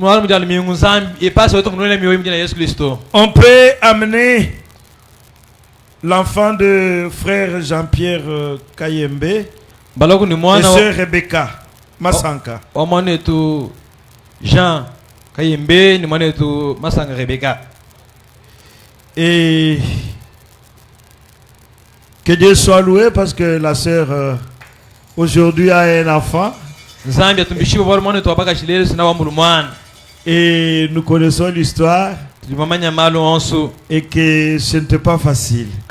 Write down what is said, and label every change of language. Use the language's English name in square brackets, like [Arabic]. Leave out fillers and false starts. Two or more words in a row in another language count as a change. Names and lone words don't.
[French] On peut amener l'enfant de frère Jean-Pierre Kayembe et sœur Rebecca Masanka. [Swahili] Jean Kayembe ni mwana wetu Masanga Rebecca. [French] Et que Dieu soit loué parce que la sœur aujourd'hui a un enfant. Et nous connaissons l'histoire et que ce n'était pas facile.